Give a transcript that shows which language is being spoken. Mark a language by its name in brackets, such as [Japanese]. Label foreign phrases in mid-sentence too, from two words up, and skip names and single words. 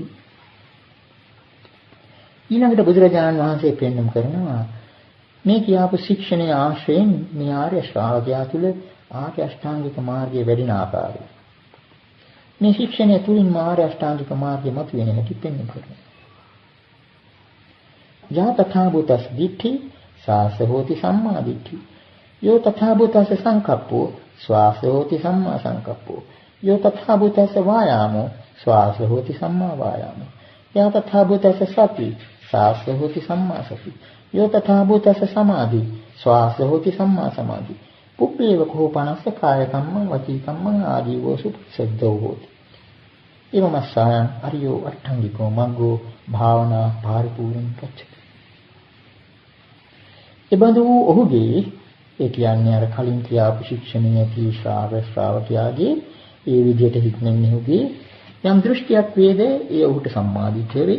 [Sinhala] ඊළඟට බුදුරජාණන් වහන්සේ පෙන්වන්න කරනවා මේ කියාපු ශික්ෂණයේ ආශ්‍රයෙන් මේ ආර්ය ශ්‍රාවකයා තුළ ආර්ය අෂ්ටාංගික මාර්ගයේ වැඩින ආකාරය. මේ ශික්ෂණය තුලින් ආර්ය අෂ්ටාංගික මාර්ගය මතුවෙන හැටි පෙන්වන්න කරනවා. [Pali] යා තථා භූතස් දිට්ඨි සාස හෝති සම්මා දිට්ඨි. යෝ තථා භූතස් සංකප්පෝ ස්වාස හෝති සම්මා සංකප්පෝ. යෝ තථා භූතස් වායාමෝ ස්වාස හෝති සම්මා වායාමෝ. යා තථා භූතස් සති සාස හෝති සම්මා සති. යෝ තථා භූතස් සමාධි ස්වාස හෝති සම්මා සමාධි. පුප්පේව කෝපනස්ස කාය කම්මං වචී කම්මං ආදීවෝ සුප්සද්දෝ හෝති. එවමස්සයන් අරියෝ අට්ඨංගිකෝ මග්ගෝ භාවනා පරිපූර්ණ කච්චති. [Sinhala] එබඳු ඔහුගේ ඒ කියන්නේ අර කලින් කියාපු ශික්ෂණීය තී ශ්‍රාවකයාගේ ඒ විදිහට හික්මන්නේ ඔහුගේ යම් දෘෂ්ටියක් වේද ඒ ඔහුට සම්මාදිට්ඨිය වේ.